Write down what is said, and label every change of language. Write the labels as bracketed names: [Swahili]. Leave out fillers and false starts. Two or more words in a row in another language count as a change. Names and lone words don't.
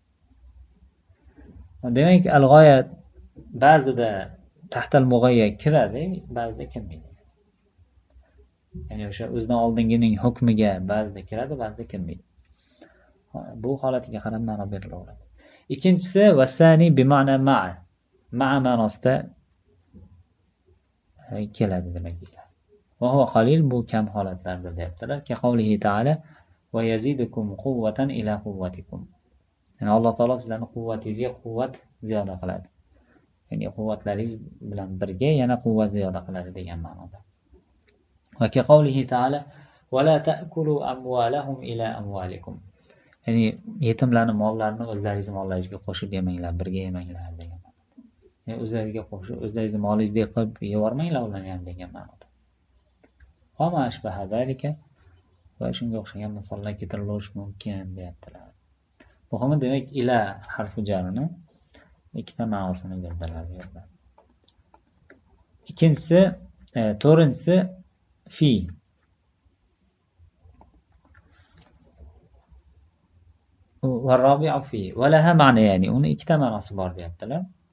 [Uzbek] Demak, al-g'oya ba'zida [Arabic] تحت المغيا [Uzbek] kiradi, ba'zida kirmaydi. Ya'ni o'sha o'zidan oldingining hukmiga ba'zida kiradi, ba'zida kirmaydi. Bu holatiga qarab ma'no berilaveradi. Ikkinchisi [Arabic] والثاني بمعنى مع. [Uzbek] Ma'a ma'nosida keladi demak. [Arabic] وهو قليل, [Uzbek] bu kam holatlarda deyaptilar. [Arabic] كقوله تعالى ويزدكم قوة إلى قوتكم. [Uzbek] Ya'ni Alloh taolo sizlarning quvvatingizga quvvat ziyoda qiladi. Ya'ni quvvatlaringiz bilan birga yana quvvat ziyoda qiladi degan ma'noda. [Arabic] وكقوله تعالى ولا تأكلوا أموالهم إلى أموالكم. [Uzbek] Ya'ni yetimlarning mollarini o'zlaringiz mollaringizga qo'shib yemanglar, birga yemanglar degan ma'noda. Ya'ni o'zlaringizga qo'shib, o'zlaringiz molingizdek qilib yevormanglar ularni ham degan ma'noda. [Arabic] وما أشبه ذلك, [Uzbek] va shunga o'xshagan misollar keltirilishi mumkin deyaptilar. Muhimi demak ila harfi jarni ikkita ma'nosini berdilar bu yerda. Ikkinchisi, to'rtinchisi fi. [Arabic] والرابع في وله معنى, [Uzbek] ya'ni uni ikkita ma'nosi bor deyaptilar.